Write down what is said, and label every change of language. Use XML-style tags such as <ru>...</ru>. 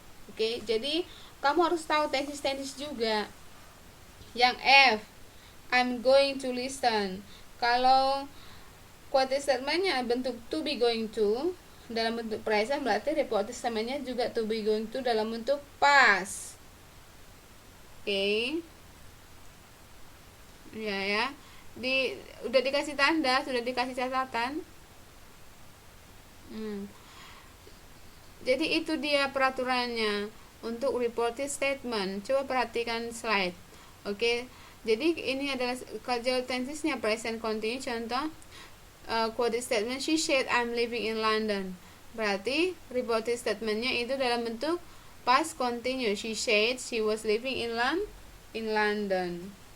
<id>Oke, jadi kamu harus tahu tenses juga.</id> <en>Yang F, I'm going to listen.</en> <id>Kalau quoted statementnya bentuk to be going to dalam bentuk present, berarti reported statementnya juga to be going to dalam bentuk past. Oke. Ya. Udah dikasih tanda, sudah dikasih catatan. Jadi itu dia peraturannya untuk reported statement. Coba perhatikan slide. Oke. Jadi ini adalah causal tensesnya present continuous.</id> <en>Contoh quoted statement, she said I'm living in London.</en> <id>Berarti reported statementnya itu dalam bentuk past continuous.</id> <en>She said she was living in London.</en>